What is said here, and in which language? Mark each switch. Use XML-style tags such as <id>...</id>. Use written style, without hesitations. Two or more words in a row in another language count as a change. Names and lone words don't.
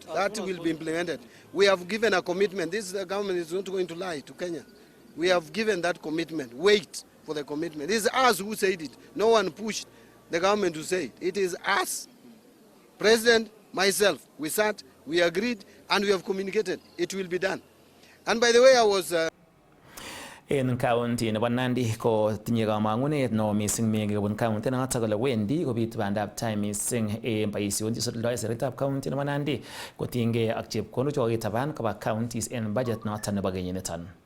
<en>That will be implemented. We have given a commitment. This government is not going to lie to Kenya. We have given that commitment. Wait for the commitment. It is us who said it. No one pushed the government to say it. It is us. President, myself, we sat, we agreed, and we have communicated. It will be done. And by the way, I was...</en> <kln>En county nebo Nandi ko tinye kamangunet no missing mengi kobun county notok kole wendi kobit bandab tai missing en boisionik chesuldae serikalitab county nebo Nandi kotinygei ak chepkondok chekokitaban koba counties en budget noton nebo kenyiniton.</kln>